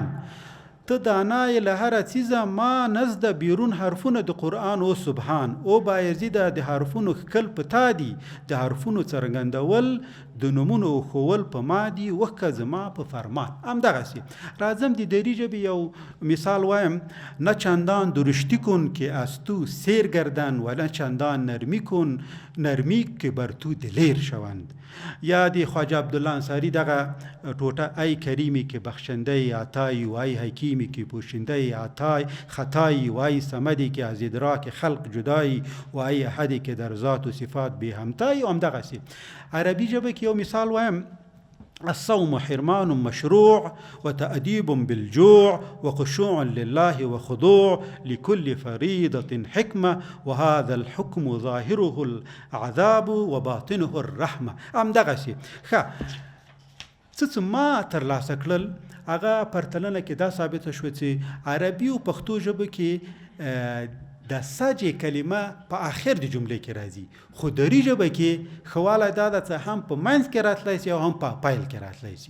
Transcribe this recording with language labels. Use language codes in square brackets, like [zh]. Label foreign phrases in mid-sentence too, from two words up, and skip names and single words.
[ps] ته دانای له هره څیزه ما نزده بیرون حرفونه د قرآن او سبحان. او بایزیده د حرفونو ښکل په تا دي، د حرفونو څرګندول د نومونو ښوول په ما دي، وښه زما په فرمان. همدغسې راځم د دري ژبې یو مثال وایم. [fa] نه چندان درشتی کن که از تو سیر گردن و نه چندان نرمی که بر تو دلیر شوند. [ps] یا د خواجه عبدالله انصاري دغه ټوټه [fa] ای کریمی که بخشنده عطایی و ای حکیمی که پوشنده عطای خطایی و ای صمدی که از ادراک خلق جدایی و ای احدی که در ذات و صفات بی همتایی. [ps] همدغسې عربي ژبه کې یو مثال وایم. [ar] الصوم حرمان مشروع وتأديب بالجوع وخشوع لله وخضوع لكل فريضة حكمة وهذا الحكم ظاهره العذاب وباطنه الرحمة. [ps] همدغسې څه ما ترلاسه کړل هغه پرتلنه کې دا ثابته شوه چې عربي او پښتو ژبه کې د سجې کلمه په آخر د جملې کې راځي، خو دري ژبه کې ښه والی دا ده چې هم په منځ کې راتلی شي او هم په پیل کې راتلی شي.